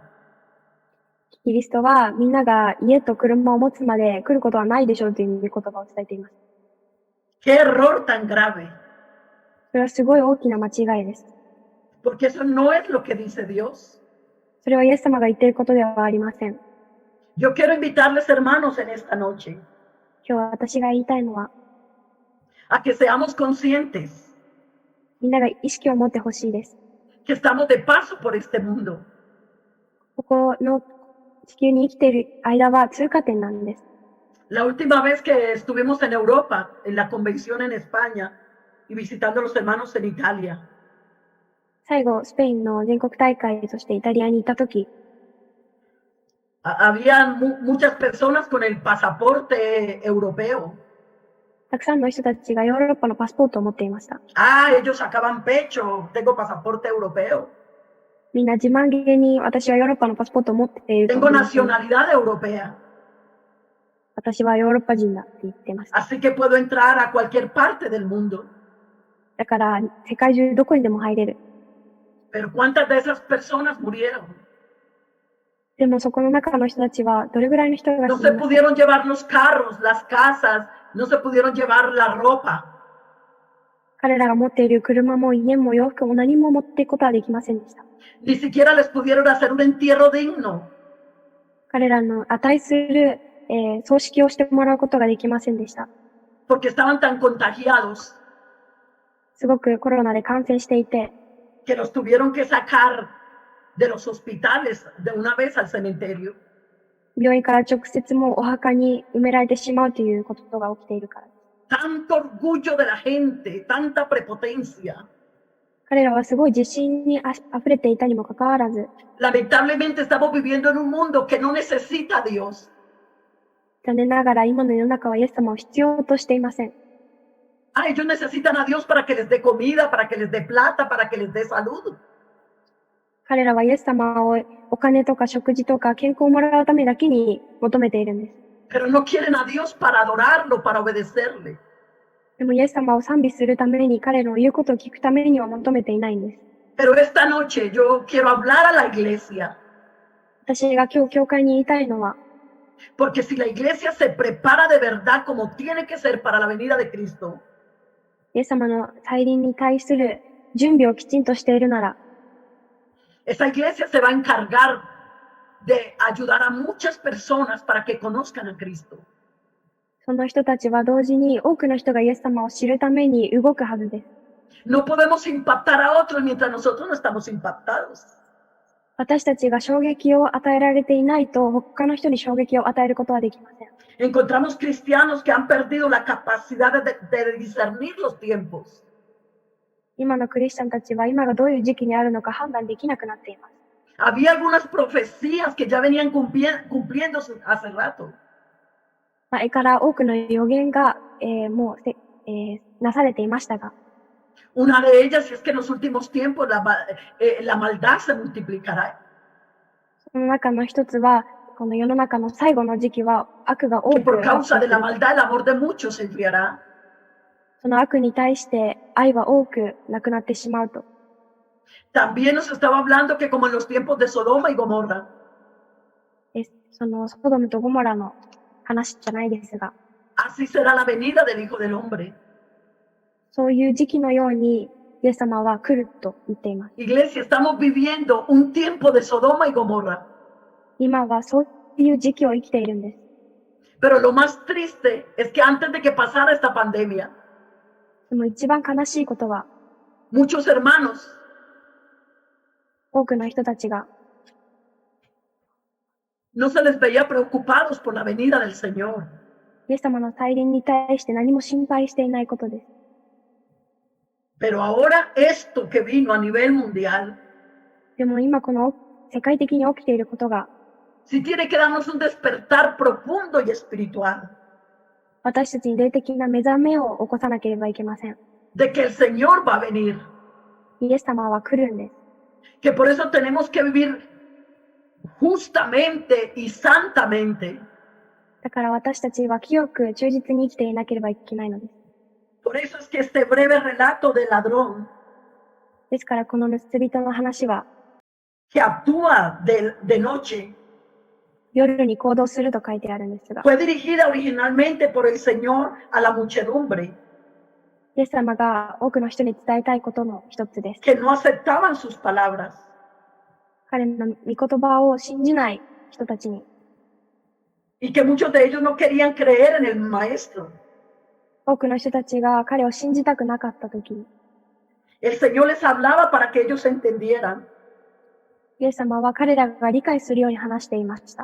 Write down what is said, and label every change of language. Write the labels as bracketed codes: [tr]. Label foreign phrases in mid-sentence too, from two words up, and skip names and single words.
[ja] キリストはみんなが家と車を持つまで来ることはないでしょうという御言葉を伝えています。 [es] ¡Qué error tan grave! [ja] それはすごい大きな間違いです。 [es] Porque eso no es lo que dice Dios. [ja] それはイエス様が言っていることではありません。 [es] Yo quiero invitarles, hermanos, en esta noche [ja] 今日私が言いたいのは、 [es] a que seamos conscientes [ja] みんなが意識を持ってほしいです。 [es] que estamos de paso por este mundo. [ja] ここの地球に生きている間は通過点なんです。 [es] La última vez que estuvimos en Europa, en la convención en España y visitando a los hermanos en Italia, [ja] 最後、スペインの全国大会としてイタリアに行ったとき、 [es] había muchas personas con el pasaporte europeo. [ja] たくさんの人たちがヨーロッパのパスポートを持っていました。 [es] Ah, ellos sacaban pecho, tengo pasaporte europeo, [ja] みんな自慢げに私はヨーロッパのパスポートを持っていると [es] tengo [ja] 思います。 [es] nacionalidad europea, [ja] 私はヨーロッパ人だって言ってました。 [es] así que puedo entrar a cualquier parte del mundo. [ja] だから世界中どこにでも入れる。 [es] Pero ¿cuántas de esas personas murieron? [ja] でもそこの中の人たちはどれぐらいの人が [es] No [ja] 死 [es] se [ja] にました。 [es] pudieron llevar los carros, las casas, no se pudieron llevar la ropa. [ja] 彼らが持っている車も家も洋服も何も持っていくことはできませんでした。 [es] Ni siquiera les pudieron hacer un entierro digno. [ja] 彼らの値する、葬式をしてもらうことができませんでした。 [es] Porque estaban tan contagiados [ja] すごくコロナで感染していて、 [es] que los tuvieron que sacar de los hospitales de una vez al cementerio. [ja] 病院から直接もうお墓に埋められてしまうということが起きているからです。 [es] Tanto orgullo de la gente, tanta prepotencia. [ja] 彼らはすごい自信に溢れていたにもかかわらず、 [es] Lamentablemente estamos viviendo en un mundo que no necesita a Dios. [ja] 残念ながら今の世の中はイエス様を必要としていません。 [es] Ah, ellos necesitan a Dios para que les dé comida, para que les dé plata, para que les dé salud. [ja] 彼らはイエス様をお金とか食事とか健康をもらうためだけに求めているんです。 [es] Pero no quieren a Dios para adorarlo, para obedecerle. [ja] でもイエス様を賛美するために彼の言うことを聞くためには求めていないんです。 [es] Pero esta noche yo quiero hablar a la iglesia. [ja] 私が今日教会に言いたいのは、 [es] Porque si la iglesia se prepara de verdad como tiene que ser para la venida de Cristo, [ja] イエス様の再臨に対する準備をきちんとしているなら、 [es] esa iglesia se va a encargar de ayudar a muchas personas para que conozcan a Cristo. [ja] その人たちは同時に多くの人がイエス様を知るために動くはずです。 [es] No podemos impactar a otros mientras nosotros no estamos impactados. [ja] 私たちが衝撃を与えられていないと、他の人に衝撃を与えることはできません。 [es] Encontramos cristianos que han perdido la capacidad de discernir los tiempos. [ja] 今のクリスチャンたちは今がどういう時期にあるのか判断できなくなっています。 [es] Había algunas profecías que ya venían cumpliéndose hace rato. [ja] 前から多くの予言が、もうなされていましたが、 [es] Una de ellas es que en los últimos tiempos la maldad se multiplicará. [ja] その中の一つは、この世の中の最後の時期は悪が多 [es] Que [ja] く [es] por [ja] 発 [es] causa [ja] 生 [es] de [ja] す [es] la [ja] る。 [es] maldad el amor de muchos se enfriará. [ja] その悪に対して愛は多くなくなってしまうと。 [es] También nos estaba hablando que como en los tiempos de Sodoma y Gomorra, [ja] そのソドムとゴモラの話じゃないですが、 [es] así será la venida del Hijo del Hombre. [ja] そういう時期のようにイエス様は来ると言っています。 [es] Iglesia, estamos viviendo un tiempo de Sodoma y Gomorra. [ja] 今はそういう時期を生きているんです。 [es] Pero lo más triste es que antes de que pasara esta pandemia, [ja] でも一番悲しいことは、 [es] muchos hermanos [ja] 多くの人たちが [es] no se les veía preocupados por la venida del Señor. [ja] イエス様の再臨に対して何も心配していないことです。 [es] Pero ahora esto que vino a nivel mundial, [ja] でも今この世界的に起きていることが、 [es] sí tiene que darnos un despertar profundo y espiritual [ja] 私たちに霊的な目覚めを起こさなければいけません。 [es] de que el Señor va a venir. [ja] イエス様は来るんです。 [es] Que por eso tenemos que vivir justamente y santamente. [ja] だから私たちは清く忠実に生きていなければいけないのです。 [es] Por eso es que este breve relato del ladrón [ja] ですからこの盗人の話は、 [es] que actúa de noche [ja] 夜に行動すると書いてあるんですが、 [es] fue dirigida originalmente por el Señor a la muchedumbre [ja] イエス様が多くの人に伝えたいことの一つです。 [es] que no aceptaban sus palabras. [ja] 彼の御言葉を信じない人たちに、 [es] Y que muchos de ellos no querían creer en el maestro. [ja] 多くの人たちが彼を信じたくなかったときに、 [es] El Señor les hablaba para que ellos entendieran. [ja] イエス様は彼らが理解するように話していました。